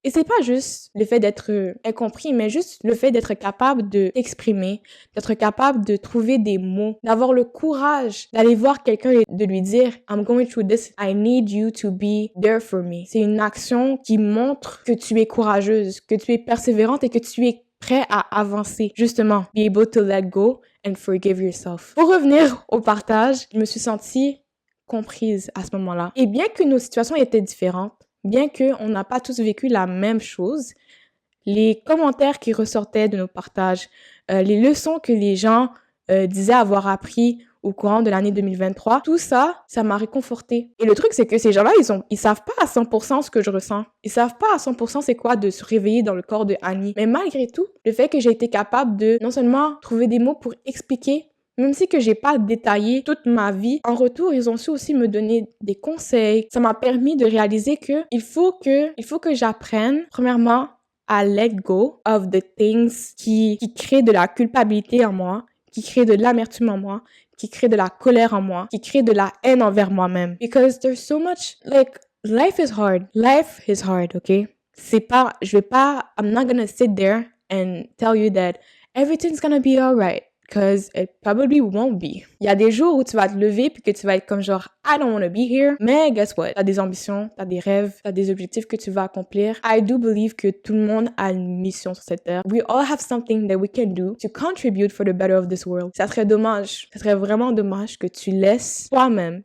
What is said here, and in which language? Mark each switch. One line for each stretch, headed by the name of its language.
French: Et c'est pas juste le fait d'être incompris, mais juste le fait d'être capable de t'exprimer, d'être capable de trouver des mots, d'avoir le courage d'aller voir quelqu'un et de lui dire «
English: I'm going through this, I need you to be there for me ».
French: C'est une action qui montre que tu es courageuse, que tu es persévérante et que tu es prêt à avancer.
English: Justement, be able to let go and forgive yourself.
French: Pour revenir au partage, je me suis sentie comprise à ce moment-là. Et bien que nos situations étaient différentes, bien qu'on n'a pas tous vécu la même chose, les commentaires qui ressortaient de nos partages, les leçons que les gens disaient avoir appris au courant de l'année 2023, tout ça, ça m'a réconfortée. Et le truc, c'est que ces gens-là, ils savent pas à 100% ce que je ressens. Ils savent pas à 100% c'est quoi de se réveiller dans le corps de Annie. Mais malgré tout, le fait que j'ai été capable de non seulement trouver des mots pour expliquer, même si que j'ai pas détaillé toute ma vie, en retour, ils ont su aussi me donner des conseils. Ça m'a permis de réaliser que il faut que j'apprenne, premièrement, à
English: let go of the things
French: qui créent de la culpabilité en moi, qui créent de l'amertume en moi, qui créent de la colère en moi, qui créent de la haine envers moi-même.
English: Because there's so much, like, life is hard. Life is hard, okay? I'm not gonna sit there and tell you that everything's gonna be alright. Because it probably won't be.
French: Il y a des jours où tu vas te lever puis que tu vas être comme genre
English: I don't want to be here.
French: Mais
English: guess what?
French: T'as des ambitions, t'as des rêves, t'as des objectifs que tu vas accomplir.
English: I do believe
French: que tout le monde a une mission sur cette terre.
English: We all have something that we can do to contribute for the better of this world.
French: Ça serait vraiment dommage que tu laisses toi-même.